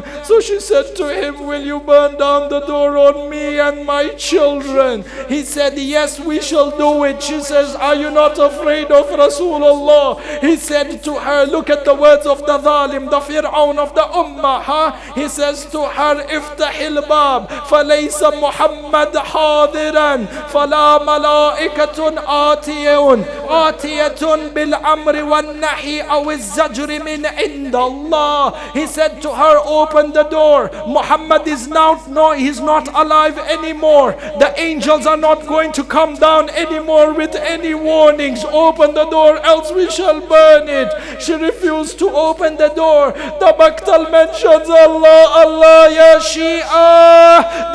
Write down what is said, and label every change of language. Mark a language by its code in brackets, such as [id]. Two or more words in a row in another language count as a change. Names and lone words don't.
[en] So she said to him, "Will you burn down the door on me and my children?" He said, "Yes, we shall do it." She says, "Are you not afraid of Rasulullah?" He said to her, "Look at the words of the Zalim, the Fir'aun of the Ummah." He says to her, [ar] "افتح الباب فليس محمد حاضرا ولا ملائكة آتية, آتية بالأمر والنهي أو الزجر من عند الله. [en] He said to her, open the door. Muhammad is now, no, he's not alive anymore. The angels are not going to come down anymore with any warnings. Open the door, else we shall burn it. She refused to open the door. The Maktal mentions, [ar] الله الله يا شيعة.